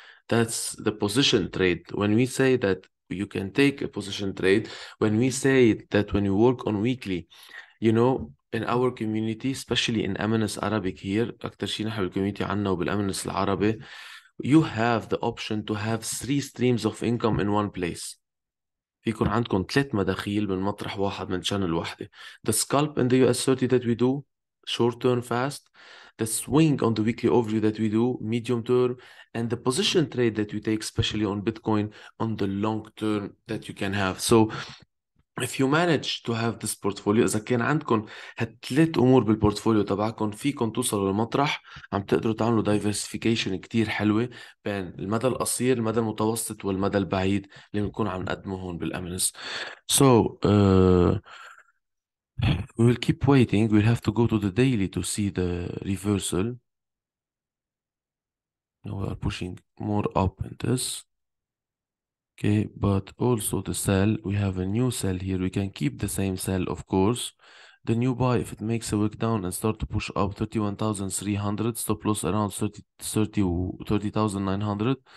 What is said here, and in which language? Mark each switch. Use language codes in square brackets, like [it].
[en] That's the position trade. When we say that you can take a position trade, when we say that when you work on weekly, you know, in our community, especially in MNS Arabic here, [ar] أكتر شيء نحن بالكوميونتي عنا وبالMNS العربي, [en] you have the option to have 3 streams of income in one place. [ar] فيكون عندكم 3 مداخيل من مطرح واحد من channel واحدة. [en] The scalp in the US30 that we do, short term fast, the swing on the weekly overview that we do, medium term, and the position trade that we take, especially on Bitcoin, on the long term that you can have. So if you manage to have this portfolio, [ar] إذا كان عندكم هالثلاث أمور بالبورتفوليو تبعكم، فيكم توصلوا لمطرح عم تقدروا تعملوا diversification كتير حلوة بين المدى القصير، المدى المتوسط، والمدى البعيد اللي بنكون عم نقدمه هون بالأمنس. [en] So, we will keep waiting. We'll have to go to the daily to see the reversal. Now we are pushing more up in this. Okay, but also the sell, we have a new sell here. We can keep the same sell, of course. The new buy, if it makes a wick down and start to push up 31,300, stop loss around 30,900.